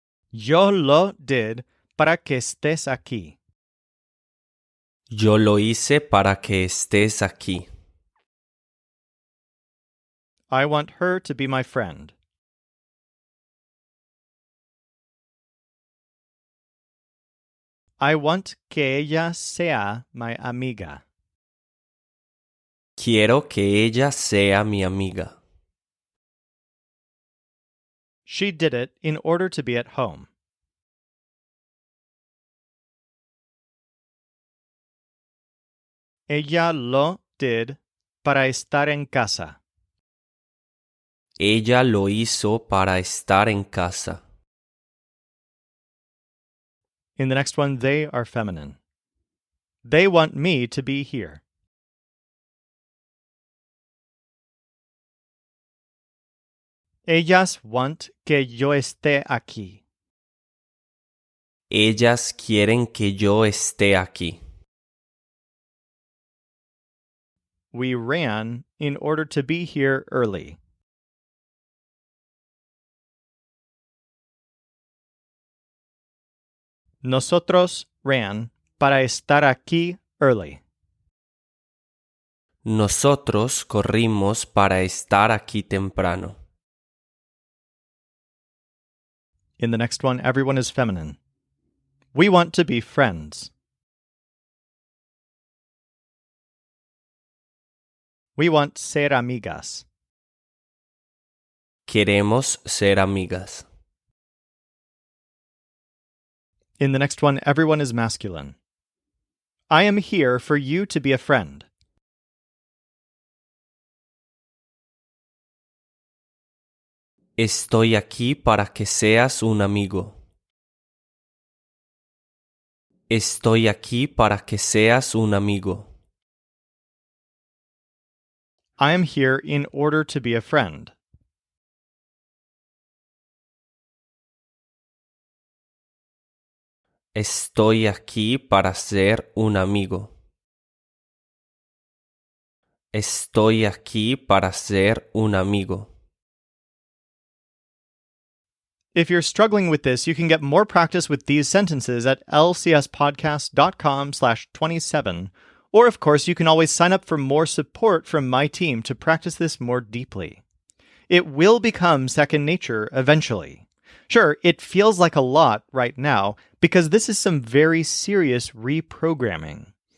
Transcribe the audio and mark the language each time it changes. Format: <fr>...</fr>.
<es>Yo lo</es> <en>did</en> <es>para que estés aquí. Yo lo hice para que estés aquí.</es> <en>I want her to be my friend. I want</en> <es>que ella sea</es> <en>my</en> <es>amiga. Quiero que ella sea mi amiga.</es> <en>She did it in order to be at home.</en> <es>Ella lo</es> <en>did</en> <es>para estar en casa. Ella lo hizo para estar en casa.</es> <en>In the next one, they are feminine. They want me to be here.</en> <es>Ellas</es> <en>want</en> <es>que yo esté aquí. Ellas quieren que yo esté aquí.</es> <en>We ran in order to be here early.</en> <es>Nosotros</es> <en>ran</en> <es>para estar aquí</es> <en>early.</en> <es>Nosotros corrimos para estar aquí temprano.</es> <en>In the next one, everyone is feminine. We want to be friends. We want</en> <es>ser amigas. Queremos ser amigas.</es> <en>In the next one, everyone is masculine. I am here for you to be a friend.</en> <es>Estoy aquí para que seas un amigo. Estoy aquí para que seas un amigo.</es> <en>I am here in order to be a friend.</en> <es>Estoy aquí para ser un amigo. Estoy aquí para ser un amigo.</es> <en>If you're struggling with this, you can get more practice with these sentences at lcspodcast.com/27. Or, of course, you can always sign up for more support from my team to practice this more deeply. It will become second nature eventually. Sure, it feels like a lot right now because this is some very serious reprogramming.</en>